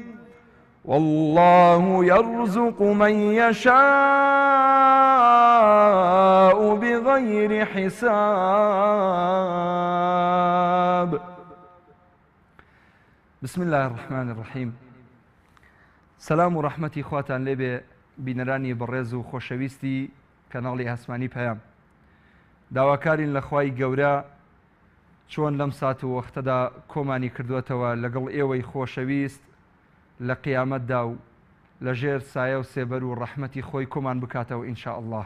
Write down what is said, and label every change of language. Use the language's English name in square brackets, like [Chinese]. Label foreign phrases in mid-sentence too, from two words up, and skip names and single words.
[Arabic] والله يرزق من يشاء بغير حساب. بسم الله الرحمن الرحيم. [Central Kurdish] سلام و رحمتی خواتان لێبێ بینەرانی بەڕێز و خۆشەویستی کەناڵی هەسمانی پەیام. داواکارین لە خوای گەورە چۆن لەم سات و وەختەدا کۆمانی کردوێتەوە لەگەڵ ئێوەی خۆشەویست لە قیامەتدا و لەژێر سایە و سێبەر و ڕەحمەتی خۆی کۆمان بکاتەوە [Arabic] ئینشاء الله.